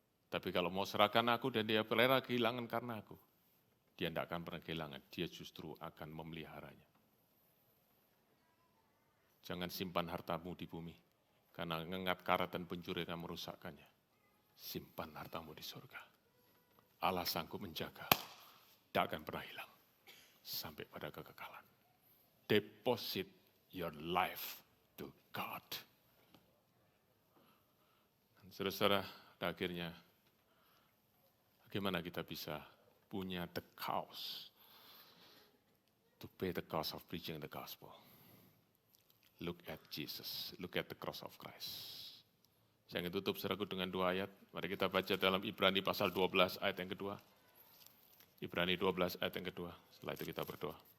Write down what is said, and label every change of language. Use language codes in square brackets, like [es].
[id] Tapi kalau mau serahkan aku dan dia pelera kehilangan karena aku, dia tidak akan pernah kehilangan, dia justru akan memeliharanya. Jangan simpan hartamu di bumi, karena ngengat karat dan pencuri akan merusakkannya. Simpan hartamu di surga. Allah sanggup menjaga. Tidak akan pernah hilang sampai pada kekekalan. [en] Deposit your life to God. [id] Saudara-saudara, akhirnya bagaimana kita bisa punya the cause to pay the cost of preaching the gospel? [en] Look at Jesus, look at the cross of Christ. [id] Saya ingin tutup saudaraku dengan 2 ayat. Mari kita baca dalam Ibrani pasal 12 ayat yang kedua. Ibrani 12 ayat yang kedua, setelah itu kita berdoa.